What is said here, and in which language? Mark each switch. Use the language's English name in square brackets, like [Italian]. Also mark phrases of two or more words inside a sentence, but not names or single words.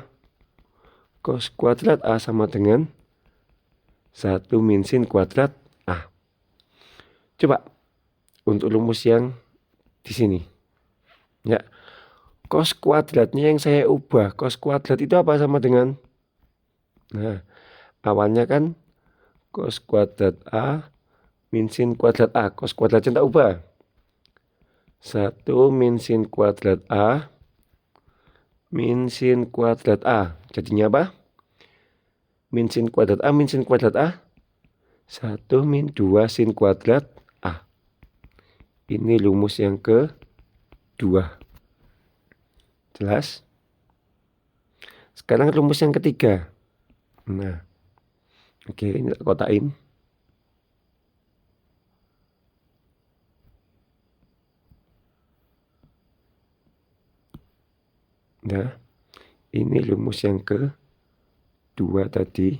[Indonesian] Cos kuadrat A sama dengan 1 min sin kuadrat A. Coba untuk rumus yang di sini. Ya. Cos kuadratnya yang saya ubah. Cos kuadrat itu apa sama dengan? Nah, awalnya kan cos kuadrat A min sin kuadrat A. Cos kuadratnya tak ubah. 1 min sin kuadrat A min sin kuadrat A. Jadinya apa? Min sin kuadrat A min sin kuadrat A. 1 min 2 sin kuadrat A. Ini rumus yang kedua. Jelas? Sekarang rumus yang ketiga. Nah, oke, ini tak kotakin. Nah, ini rumus yang kedua tadi.